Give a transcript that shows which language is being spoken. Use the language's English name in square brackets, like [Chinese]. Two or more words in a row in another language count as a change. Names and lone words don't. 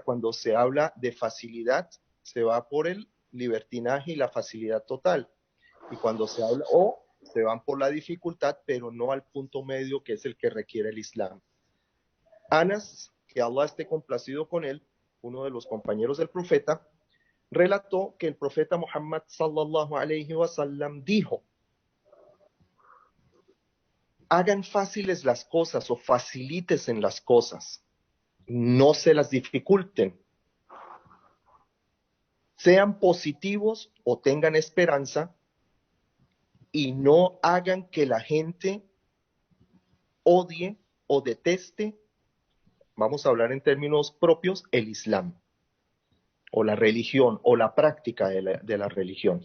[Spanish] Cuando se habla de facilidad, se va por el libertinaje y la facilidad total, y cuando se habla, o se van por la dificultad, pero no al punto medio, que es el que requiere el Islam. Anas, que Allah esté complacido con él, uno de los compañeros del profeta, relató que el profeta Muhammad [Arabic] صلى الله عليه وسلم [Spanish] dijo: hagan fáciles las cosas o faciliten las cosas, no se las dificulten. Sean positivos o tengan esperanza, y no hagan que la gente odie o deteste, vamos a hablar en términos propios, el Islam o la religión o la práctica de la religión.